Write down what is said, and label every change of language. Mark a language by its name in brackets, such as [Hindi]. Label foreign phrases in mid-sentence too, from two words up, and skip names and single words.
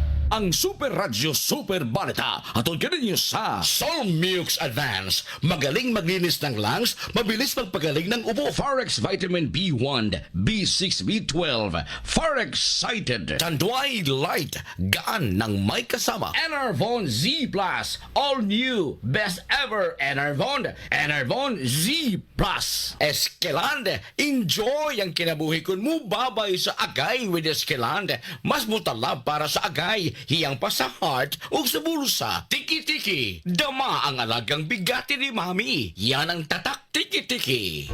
[Cebuano] Ang Super Radio Super Balita atol kaninyo sa Solmux Advance. [Filipino] Magaling maglinis ng lungs, mabilis magpagaling ng ubo. Forex Vitamin B1, B6, B12. Forex Cited. Tanduay Light, gaan ng may kasama. [English] Enervon Z Plus, all new, best ever Enervon. Enervon Z Plus. [Cebuano] Eskelande, enjoy ang kinabuhi kun mo babay sa agay with Eskelande. Mas mutalab para sa agay, hiyang pa sa heart o sa bulsa. [Filipino] Tiki-tiki, dama ang alagang bigati ni Mami. Yan ang tatak tiki-tiki.